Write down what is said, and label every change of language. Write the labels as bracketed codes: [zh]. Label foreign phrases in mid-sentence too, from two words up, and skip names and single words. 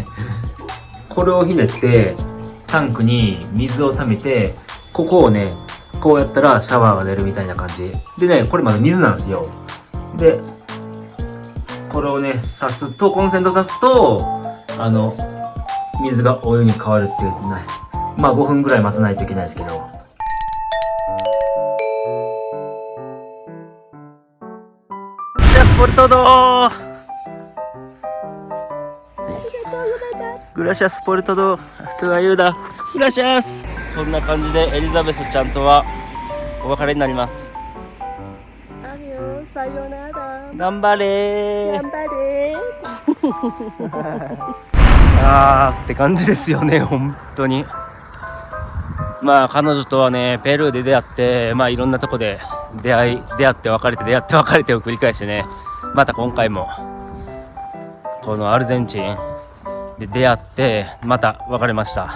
[ja] これをひねってタンクに水を溜めて、ここをねこうやったらシャワーが出るみたいな感じでね、これまだ水なんですよ。でこれをね刺すと、コンセント刺すと水がお湯に変わるっていうね。5分ぐらい待たないといけないですけど。 [es] Gracias por todo. Gracias por todo. Su ayuda. Gracias. [ja] こんな感じでエリザベスちゃんとはお別れになります。 [es] Adiós, sayonara. [ja] 頑張れー。頑張れ。って感じですよね、本当に。彼女とはねペルーで出会って、いろんなとこで出会って別れて出会って別れてを繰り返してね、また今回もこのアルゼンチンで出会ってまた別れました。